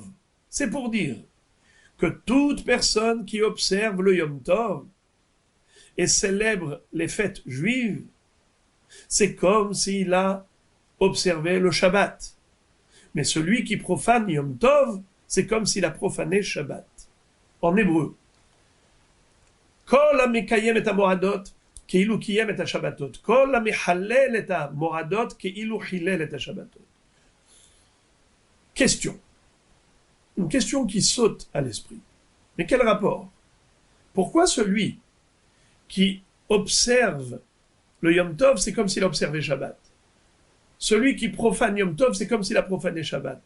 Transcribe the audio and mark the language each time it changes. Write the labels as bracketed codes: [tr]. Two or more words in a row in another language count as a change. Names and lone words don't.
[fr] C'est pour dire que toute personne qui observe le [he] יום טוב [fr] et célèbre les fêtes juives, c'est comme s'il a observé le Shabbat. Mais celui qui profane [he] יום טוב, [fr] c'est comme s'il a profané Shabbat. En hébreu, [he] כל המקיים את המועדות כאילו קיים את השבתות. כל המחלל את המועדות כאילו חילל את השבתות. [fr] Question. Une question qui saute à l'esprit. Mais quel rapport? Pourquoi celui qui observe le [he] יום טוב, [fr] c'est comme s'il observait Shabbat? Celui qui profane [he] יום טוב, [fr] c'est comme s'il a profané Shabbat.